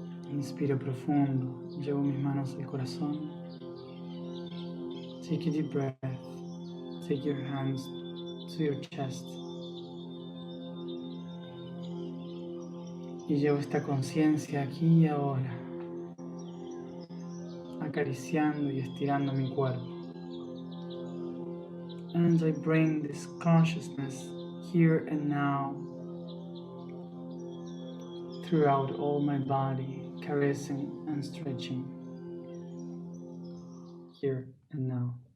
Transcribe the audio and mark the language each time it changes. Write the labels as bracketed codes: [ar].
[es] Inspiro profundo, llevo mis manos al corazón. [en] Take a deep breath. Take your hands to your chest. [es] Y llevo esta conciencia aquí y ahora, acariciando y estirando mi cuerpo. [en] And I bring this consciousness here and now throughout all my body, caressing and stretching here and now.